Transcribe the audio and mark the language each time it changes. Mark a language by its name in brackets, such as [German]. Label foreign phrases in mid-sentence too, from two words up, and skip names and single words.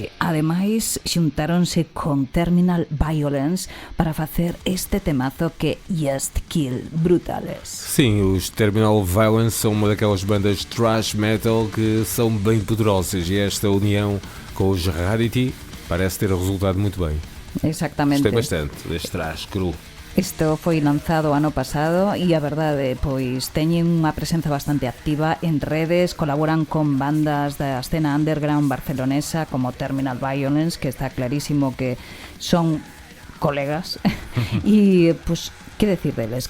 [Galician] Ademais, xuntáronse con Terminal Violence para facer este temazo que Just Kill Brutales. [Portuguese] Sim, os Terminal Violence são uma daquelas bandas [English] thrash metal [Portuguese] que são bem poderosas e esta união com os Rarity parece ter resultado muito bem. [Galician] Exactamente. [Portuguese] Gostei bastante deste thrash cru. [Galician] Isto foi lanzado ano pasado e a verdade, pois teñen unha presenza bastante activa en redes, colaboran con bandas da escena underground barcelonesa como Terminal Violence, que está clarísimo que son colegas e pois Que decir deles?